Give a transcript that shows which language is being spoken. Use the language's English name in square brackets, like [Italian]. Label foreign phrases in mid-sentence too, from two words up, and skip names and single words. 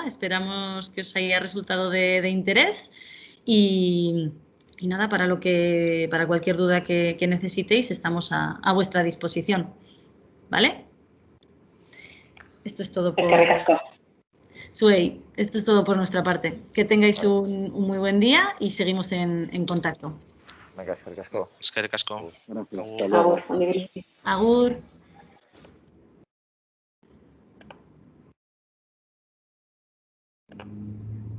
[Spanish] Esperamos que os haya resultado de interés y nada, para cualquier duda que necesitéis estamos a vuestra disposición. ¿Vale? Esto es todo por... Suey, esto es todo por nuestra parte. Que tengáis un muy buen día y seguimos en contacto. Venga, [Basque] eskerrik asko. Eskerrik asko. [Spanish] Hasta luego. [Basque] Agur. Agur.